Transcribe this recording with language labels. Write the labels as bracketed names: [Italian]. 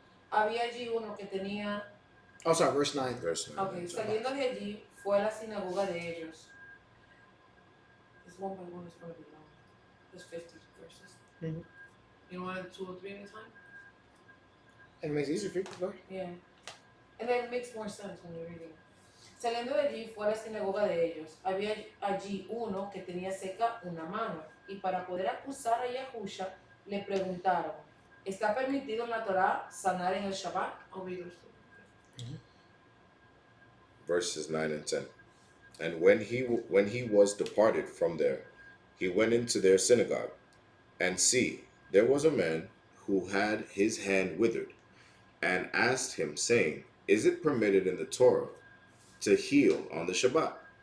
[Spanish] Había allí uno que tenía. [English] Oh, sorry, verse 9. Verse 9. [Spanish] Ok, saliendo de allí fue a la sinagoga de ellos. [English] It's one by one, it's going to be long. There's 50 verses. Mhm. You don't want 2 or 3 at a time? And it makes it easier for you. Go ahead. Yeah. And then it makes more sense when you're reading. [Spanish] Saliendo de allí fue a la sinagoga de ellos. Había allí uno que tenía seca una mano. Y para poder acusar a Yahusha, le preguntaron, ¿está permitido en la Torá sanar en el Shabbat? [English] I'll read those two. Verses 9 and 10. And when he was departed from there, he went into their synagogue, and see, there was a man who had his hand withered, and asked him, saying, Is it permitted in the Torah to heal on the Shabbat?